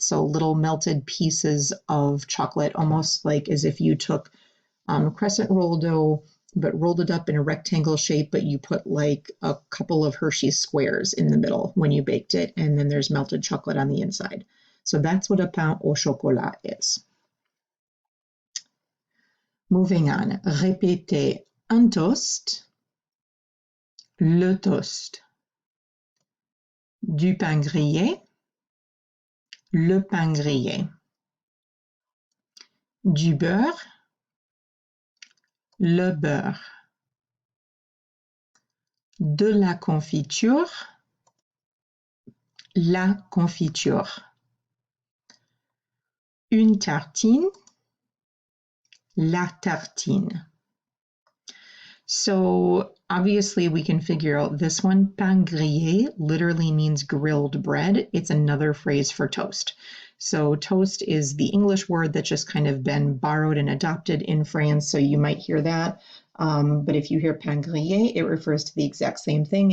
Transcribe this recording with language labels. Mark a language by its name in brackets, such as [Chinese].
[English] So little melted pieces of chocolate, almost like as if you took crescent roll dough, but rolled it up in a rectangle shape, but you put like a couple of Hershey's squares in the middle when you baked it, and then there's melted chocolate on the inside. So that's what a pain au chocolat is. Moving on, [French] répétez un toast, le toast, du pain grillé, le pain grillé, du beurre, le beurre, de la confiture, la confiture, une tartine, la tartine. [English] So obviously we can figure out this one. Pain grillé literally means grilled bread. It's another phrase for toast. So toast is the English word that's just kind of been borrowed and adopted in France. So you might hear that. But if you hear pain grillé, it refers to the exact same thing.